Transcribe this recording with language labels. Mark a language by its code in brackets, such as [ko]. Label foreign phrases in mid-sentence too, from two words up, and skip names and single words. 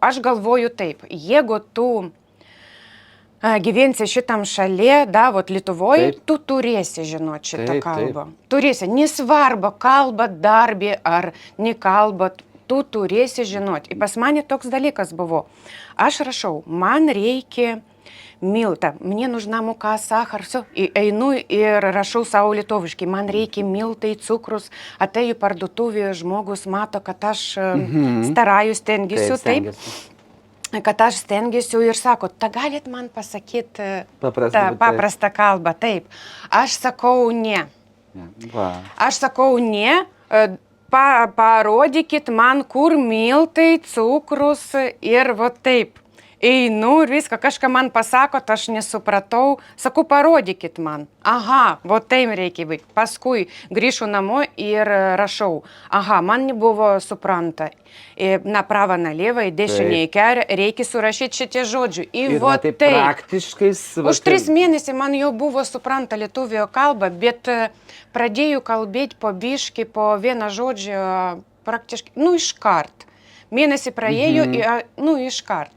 [lt] Aš galvoju taip, jeigu tu gyvensi šitam šalia, vot Lietuvoje, tu turėsi žinoti šitą kalbą. Turėsi, nesvarbu, kalba darbį ar nekalba, tu turėsi žinoti. Ir pas mane toks dalykas buvo. Aš rašau, man reikia miltą, [ru] мне нужна мука, сахар, все. [lt] И einu ir rašau savo lietuviškai, man reikia miltai, cukrus, atėjų parduotuvėje, žmogus mato, kad aš staraju, stengiuosi, taip. Kad aš stengiuosi ir sako, ta galit man pasakyti paprastą kalbą, taip. Aš sakau ne. Aš sakau ne, parodykit man, kur miltai, cukrus ir va taip. Einu ir viską, kažką man pasakot, aš nesupratau, sakau, parodykit man. Va taip reikia baigti. Paskui grįžu namo ir rašau. Man nebuvo supranta. [ru] Направо-налево, [lt] į dešinę, į kairę, reikia surašyti šitie žodžių. Ir va taip praktiškai... Už 3 mėnesį man jau buvo supranta lietuvių kalba, bet pradėjau kalbėti po biškį, po vieną žodžią praktiškai, iškart. Mėnesį praėjo, iškart.